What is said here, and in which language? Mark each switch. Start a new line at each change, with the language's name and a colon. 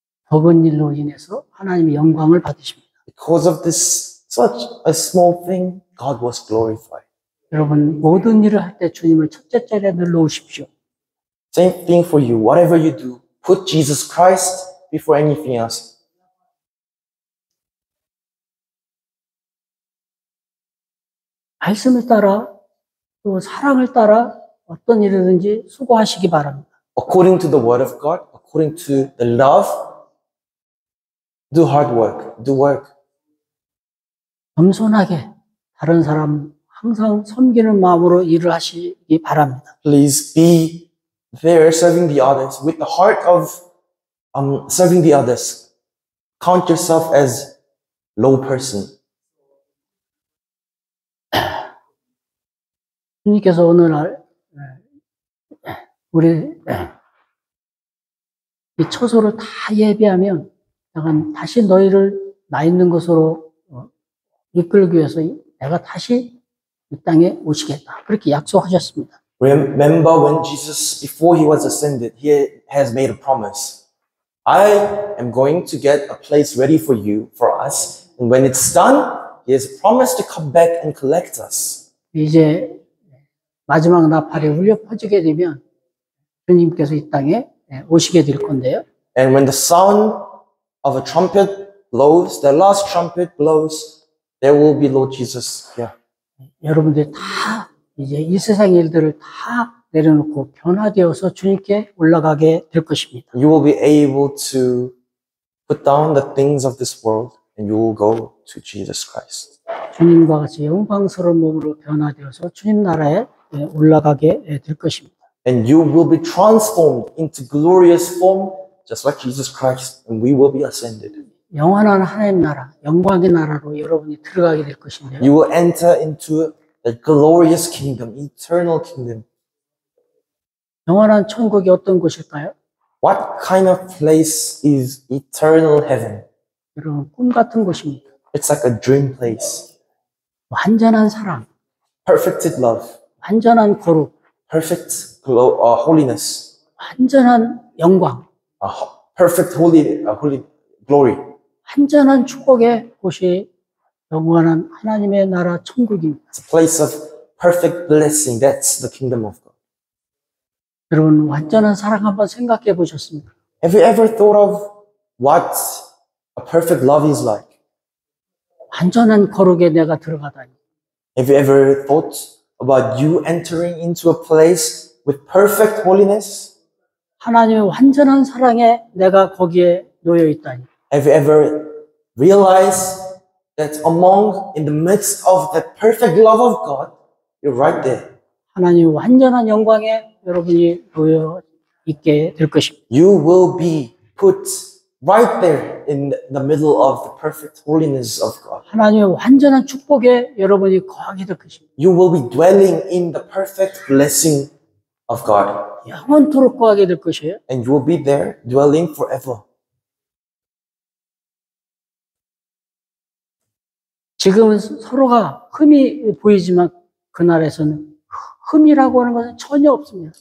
Korean: 적은 일로 인해서 하나님의 영광을 받으십니다.
English: Because of this, such a small thing, God was glorified.
Korean: 여러분 모든 일을 할 때 주님을 첫째 자리에 넣으십시오.
English: Same thing for you. Whatever you do, put Jesus Christ before anything else.
Korean: 말씀을 따라 또 사랑을 따라 어떤 일이든지 수고하시기 바랍니다.
English: According to the word of God, according to the love, do hard work, do work.
Korean: 겸손하게 다른 사람 항상 섬기는 마음으로 일을 하시기 바랍니다.
English: Please be there serving the others with the heart of serving the others. Count yourself as low person.
Korean: 주님께서 어느 날 우리 이 처소를 다 예비하면 내가 다시 너희를 나 있는 곳으로 이끌기 위해서 내가 다시 이 땅에 오시겠다. 그렇게 약속하셨습니다.
English: Remember when Jesus, before he was ascended, he has made a promise. I am going to get a place ready for you, for us. And when it's done, he has promised to come back and collect us.
Korean: 이제 마지막 나팔이 울려 퍼지게 되면 주님께서 이 땅에 오시게 될 건데요.
English: And when the sound of a trumpet blows, the last trumpet blows, there will be Lord Jesus here.
Korean: 여러분들 다 이제 이 세상 일들을 다 내려놓고 변화되어서 주님께 올라가게 될 것입니다.
English: You will be able to put down the things of this world and you will go to Jesus Christ.
Korean: 주님과 같이 영광스러운 몸으로 변화되어서 주님 나라에 올라가게 될 것입니다.
English: And you will be transformed into glorious form, just like Jesus Christ, and we will be ascended.
Korean: 영원한 하나님 나라, 영광의 나라로 여러분이 들어가게 될 것인데요.
English: You will enter into the glorious kingdom, eternal kingdom.
Korean: 영원한 천국이 어떤 곳일까요?
English: What kind of place is eternal heaven?
Korean: 여러분, 꿈 같은 곳입니다.
English: It's like a dream place.
Korean: 완전한 사랑,
English: Perfected love,
Korean: 완전한 거룩,
English: perfect holiness,
Korean: 완전한 영광,
English: perfect holy glory.
Korean: 완전한 축복의 곳이 영원한 하나님의 나라 천국입니다.
English: It's a place of perfect blessing. That's the kingdom of God.
Korean: 여러분, 완전한 사랑 한번 생각해 보셨습니까?
English: Have you ever thought of what a perfect love is like?
Korean: 완전한 거룩에 내가 들어가다니.
English: Have you ever thought about you entering into a place with perfect holiness?
Korean: 하나님의 완전한 사랑에 내가 거기에 놓여 있다니.
English: Have you ever realized that in the midst of the perfect love of God, you're right there.
Korean: 하나님의 완전한 영광에 여러분이 놓여 있게 될 것입니다.
English: You will be put right there in the middle of the perfect holiness of God.
Korean: 하나님의 완전한 축복에 여러분이 거하게 될 것입니다.
English: You will be dwelling in the perfect blessing of God.
Korean: 영원토록 거하게 될 것이에요.
English: And you will be there dwelling forever.
Korean: 지금은 서로가 흠이 보이지만 그날에서는 흠이라고 하는 것은 전혀 없습니다.